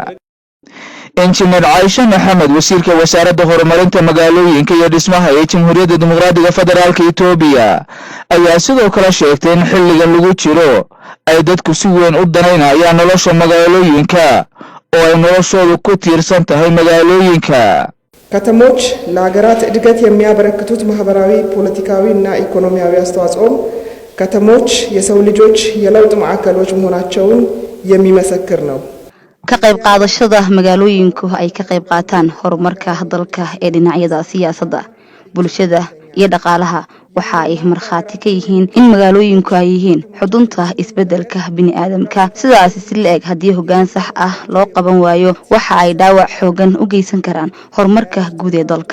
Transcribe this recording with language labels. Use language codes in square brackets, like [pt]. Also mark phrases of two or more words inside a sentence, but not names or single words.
[so] Engineer Aisha Maxamed wasiirka wasaaradda horumarinta magaalooyinka iyo dhismaha ee Jamhuuriyadda Dimuqraadiga Federaalka Itoobiya ayaa sidoo kale sheegtay in xilligan lagu jiro ay dadku si weyn u danaynayaan nolosha magaalooyinka oo ay noloshoodu ku tiirsan tahay magaalooyinka [am] ከተሞች ለሀገራት እድገት የሚያበረክቱት ማህበራዊ ፖለቲካዊና ኢኮኖሚያዊ አስተዋጽኦ ከተሞች የሰው ልጆች የለውጥ ማዕከሎች መሆናቸውን የሚመሰክር ነው [so] ka qayb qaadashada magaalooyinku ay ka qayb qaataan horumarka dalka ee dhinacyada siyaasadda bulshada iyo dhaqaalaha waxa ay marxaati ka yihiin in magaalooyinku ay yihiin xudunta isbedelka bini'aadamka sidaas si leeg hadii hoggaan sax ah loo qaban waayo waxa ay dhaawac xoogan u geysan karaan horumarka guud ee dalka